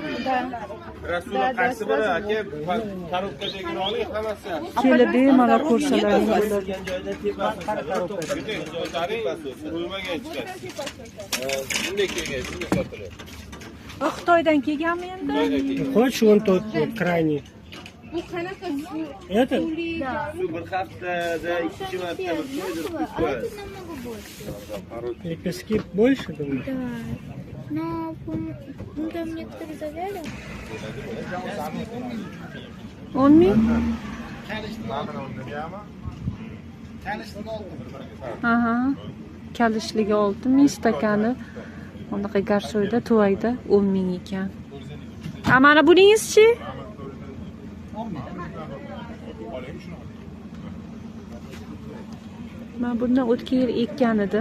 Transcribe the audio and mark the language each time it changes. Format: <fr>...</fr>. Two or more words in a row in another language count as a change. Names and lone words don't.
<uz>Rasululloh qaysi biri aka? Korobkadagini oling hammasi. Kelib bemalol ko'rsalaring bo'ladi. Turgan joyda tepasi. Qo'ymagan chiqadi. Bunday kelgan, shunday sotiladi. Bu Xitoydan kelganmi endi?</uz> <ru>Хочешь вон тот вот крайний?</ru> <uz>bu qanaqa</uz> <ru>Это? Shu bir haftada 2 marta qo'ydirib Лепестки больше, думаю? Да. Но там некоторые завяли.</ru> <uz>10 ming? Aha. Kalishligi 6 ming, stakani bunaqa garsoyda, tuvayda 10 ming ekan. A mana buningizchi? Men bundan o'tgan yil ekkan edim.</uz>